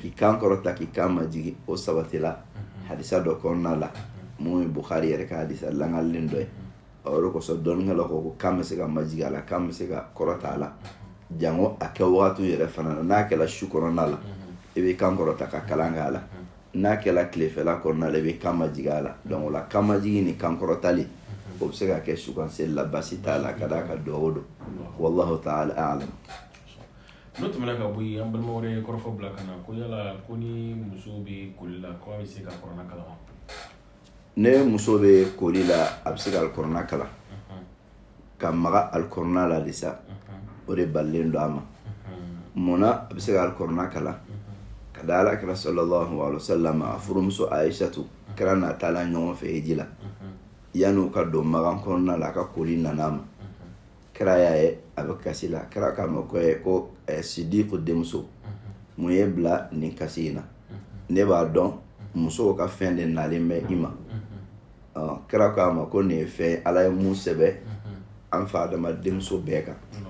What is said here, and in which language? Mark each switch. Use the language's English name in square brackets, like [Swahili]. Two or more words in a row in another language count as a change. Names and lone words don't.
[Bambara] k'i kan kɔrɔta k'i kan majigi o sabatila hadisa dɔ kɔnɔna la mun ye Bukhari yɛrɛ ka hadisa langalen dɔ ye o de kosɔn dɔnnikɛlaw ko kan bɛ se ka majigi a la kan bɛ se ka kɔrɔta a la jango a kɛ wagati yɛrɛ fana na n'a kɛla su kɔnɔna la i bɛ kan kɔrɔta ka kalan kɛ a la n'a kɛla tilefɛla kɔnɔna la i bɛ kan majigi a la donc o la kan majigi ni kan kɔrɔtali o bɛ se ka kɛ sukan seli la basi t'a la ka d'a ka duwawu o don [Arabic] والله تعالى أعلم. [Bambara] n'o tɛmɛna ka bɔ yen an balima wɛrɛ ye kɔrɔfɔ bila ka na ko yala ko ni muso bɛ koli la ko a bɛ se ka kɔrɔna kalan wa? ne muso bɛ koli la a bɛ se ka alikɔrɔna kalan ka maga alikɔrɔna la de sa o de balilen don a ma munna a bɛ se ka alikɔrɔna kalan ka da alakira [Arabic] صلى الله عليه وسلم [Bambara] a furumuso Aishatu kɛra n'a taala ɲɔgɔn fɛ hiji la yan'u ka don magan kɔnɔna la a ka koli nana ma kɛra y'a ye a bɛ kasi la kɛra k'a ma ko Sidiku denmuso mun ye bila nin kasi in na ne b'a dɔn musow ka fɛn de nalen bɛ i ma kɛra k'a ma ko nin ye fɛn ala ye mun sɛbɛ an fa adama denmuso bɛɛ kan